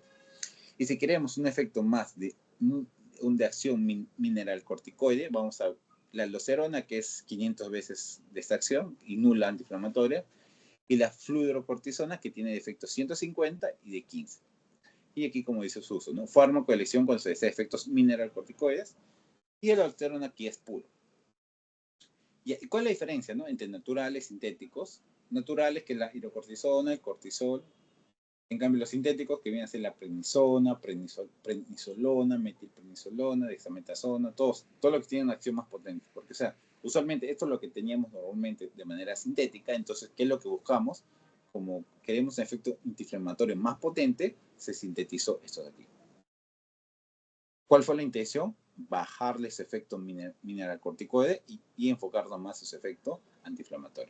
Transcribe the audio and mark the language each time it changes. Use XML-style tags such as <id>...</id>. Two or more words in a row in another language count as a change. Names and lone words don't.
<es>Y si queremos un efecto más de acción mineralocorticoide, vamos a la aldosterona, que es 500 veces de esta acción y nula antiinflamatoria, y la fluorocortisona, que tiene de efecto 150 y de 15. Y aquí, como dice su uso, ¿no? Fármaco de elección cuando se desea efectos mineralocorticoides. Y el aldosterona aquí es puro. ¿Y cuál es la diferencia, no? Entre naturales y sintéticos? Naturales, que es la hidrocortisona, el cortisol. En cambio, los sintéticos, que vienen a ser la prednisona, prednisolona, metilprednisolona, dexametasona, todo lo que tiene una acción más potente. Porque, o sea, usualmente esto es lo que teníamos normalmente de manera sintética. Entonces, ¿qué es lo que buscamos? Como queremos un efecto antiinflamatorio más potente, se sintetizó esto de aquí. ¿Cuál fue la intención? Bajarle ese efecto mineralocorticoide y enfocarnos más en ese efecto antiinflamatorio.</es>